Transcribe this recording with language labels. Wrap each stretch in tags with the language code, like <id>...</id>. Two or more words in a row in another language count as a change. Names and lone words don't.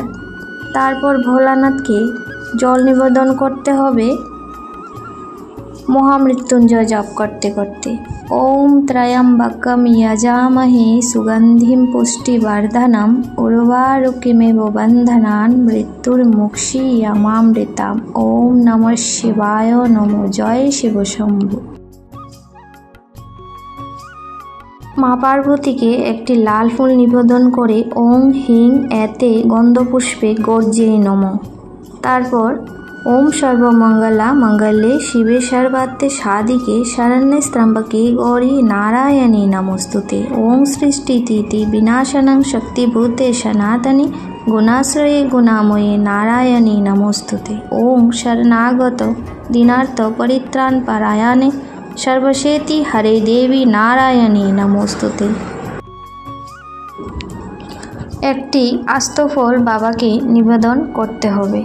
<bn>তারপর ভোলানাথকে জল নিবেদন করতে হবে মহামৃত্যুঞ্জয় জপ করতে করতে।</bn> <sa>ওম ত্রয়ম্বকম যজামহে সুগন্ধিম পুষ্টিবর্ধনম উর্বারুকমিব বন্ধনান মৃত্যুর্মুক্ষীয়মামৃতাম। ওম নমঃ শিবায় নমঃ। জয় শিব শম্ভু।</sa> <bn>মা পার্বতীকে একটি লাল ফুল নিবেদন করে</bn> <sa>ওং হিং এতে গন্ধপুষ্পে গর্জে নমঃ। তারপর ওম সর্বমঙ্গলা মঙ্গলে শিবে সর্বার্থে সাধিকে শরণ্যে ত্র্যম্বকে গৌরী নারায়ণী নমস্তুতে। ওং সৃষ্টিস্থিতি বিনাশনং শক্তিভূতে সনাতনী গুণাশ্রয়ে গুণাময়ে নারায়ণী নমস্তুতে। ওং শরণাগত দীনার্থ পরিত্রাণ পরায়ণে সর্বশেতি হরে দেবী নারায়ণী নমস্তুতে।</sa> <bn>একটি আস্ত ফল বাবাকে নিবেদন করতে হবে।</bn>